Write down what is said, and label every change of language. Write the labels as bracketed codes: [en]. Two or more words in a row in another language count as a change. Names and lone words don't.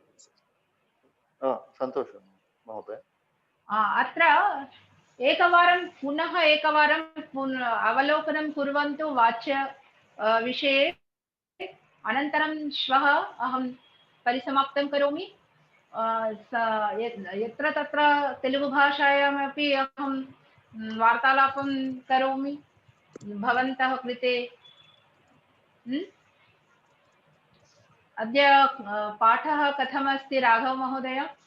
[sa] సంతోషం మహోదయ. అత్ర ఏకవారం పునః ఏకవారం అవలోకనం కుర్వంతు వాచ్య విషये, అనంతరం శ్వః అహం పరిసమాప్తం కరోమి. यत्र तत्र तेलुगु भाषायामपि अहं वार्तालापं करोमि भवन्तः कृते. अद्य पाठः कथमस्ति राघव महोदय?